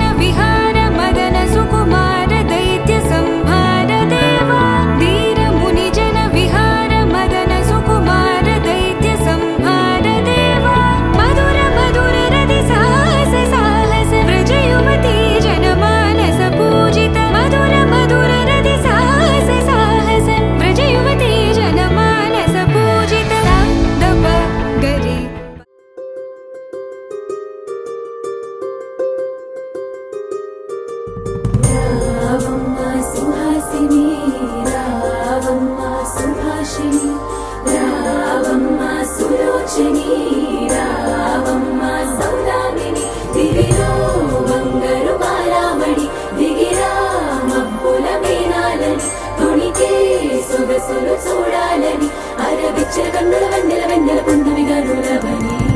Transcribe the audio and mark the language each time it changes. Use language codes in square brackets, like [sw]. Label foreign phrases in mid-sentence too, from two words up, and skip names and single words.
[sa] विहार मदन सुकुमार दैत्य संहार देवा वीर मुनि जन विहार मदन सुकुमार दैत्य संहार देवा मधुर मधुर रति साहस साहस व्रज युवती जनमानस पूजित मधुर मधुर रति साहस साहस व्रज युवती जनमानस पूजित दप गरी [te] రావమ్మ సుహాసిని రావమ్మ సుభాషిణి రావమ్మ సులోచని రావమ్మ సౌదామిని దివిలో బంగారు బాలామణి దిగిరా మబ్బుల మీనాలని తొణికే సొగసులు చూడాలని అరవిచ్చల కన్నుల వెన్నెల వెన్నెల పున్నమిగా నులవని